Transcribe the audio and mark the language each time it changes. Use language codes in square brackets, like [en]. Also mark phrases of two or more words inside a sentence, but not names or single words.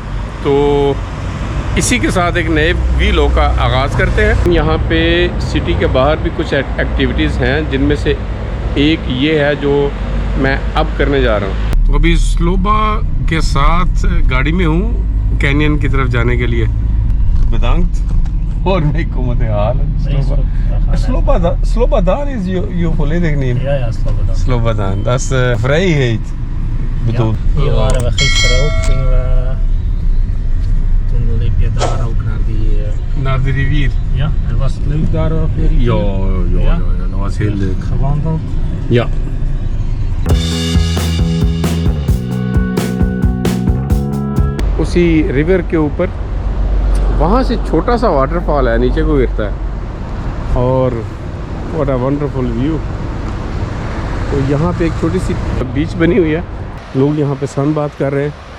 [hi] तो इसी के साथ एक नए व्लॉग का आगाज़ करते हैं। यहाँ पे सिटी के बाहर भी कुछ एक्टिविटीज़ हैं, जिनमें से एक ये है जो मैं अब करने जा रहा हूँ। तो अभी स्लोबा के साथ गाड़ी में हूँ कैनियन की तरफ जाने के लिए। [nl] Bedankt voor mee komen te halen. Slobodan is je volledig neem. Ja, Slobodan. Slobodan, dat is vrijheid. Bedoel. Ja, hier waren we gisteren ook. Toen liep je daar ook Naar de rivier. Ja, en was het leuk daar op de rivier? Ja, dat was heel leuk. Gewandeld? Ja. [hi] उसी रिवर के ऊपर वहाँ से छोटा सा वाटरफॉल है, नीचे को गिरता है और [en] what a wonderful view. [hi] तो यहाँ पे एक छोटी सी बीच बनी हुई है, लोग यहाँ पे सन बात कर रहे हैं।